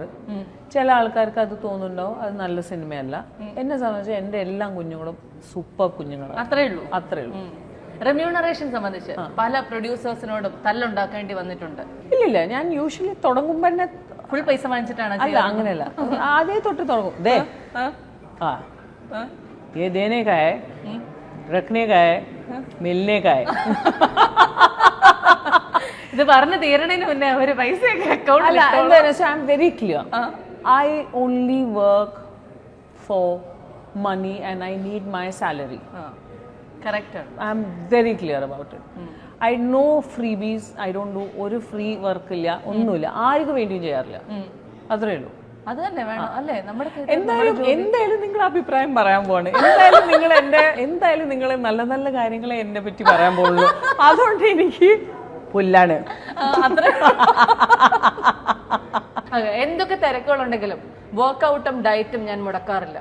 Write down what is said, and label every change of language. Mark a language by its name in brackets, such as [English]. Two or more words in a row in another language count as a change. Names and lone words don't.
[Malayalam] ചില ആൾക്കാർക്ക് അത് തോന്നുന്നുണ്ടാവും അത് നല്ല സിനിമയല്ല. എന്നെ സംബന്ധിച്ച് എൻ്റെ എല്ലാ കുഞ്ഞുങ്ങളും സൂപ്പർ കുഞ്ഞുങ്ങളാണ്. അത്രേ ഉള്ളൂ. റെമ്യൂണറേഷൻ സംബന്ധിച്ച് പല പ്രൊഡ്യൂസേഴ്സിനോടും തല്ലുണ്ടാക്കേണ്ടി വന്നിട്ടുണ്ട്. ഇല്ലില്ല, ഞാൻ യൂഷ്വലി തുടങ്ങുമ്പോ തന്നെ ഫുൾ പൈസ വാങ്ങിച്ചിട്ടാണ്. അല്ല, അങ്ങനെയല്ല. ആദ്യം തൊട്ട് തുടങ്ങും. [Hindi] ये देने का है, रखने का है, मिलने का है. [Malayalam] ഇത് പറഞ്ഞു തീരണേന് മുന്നേ ഒരു പൈസയൊക്കെ അക്കൗണ്ടിൽ. [English] I am very clear. I only work for money and I need my salary. Correct. I am very clear about it. I know freebies. I don't do [Malayalam] ഒരു [English] free work [Malayalam] ഇല്ല, ഒന്നുമില്ല, ആർക്കും വേണ്ടിയും ചെയ്യാറില്ല. അത്രേ ഉള്ളൂ. അത് തന്നെ വേണം അല്ലേ? നമ്മുടെ എന്തായാലും നിങ്ങൾ അഭിപ്രായം പറയാൻ പോവാണ്. എന്തായാലും നിങ്ങൾ നല്ല നല്ല കാര്യങ്ങളെ എന്നെ പറ്റി പറയാൻ പോകുള്ളൂ. അതുകൊണ്ട് എനിക്ക് പുല്ലാണ്. എന്തൊക്കെ തിരക്കുകളുണ്ടെങ്കിലും വർക്ക്ഔട്ടും ഡയറ്റും ഞാൻ മുടക്കാറില്ല.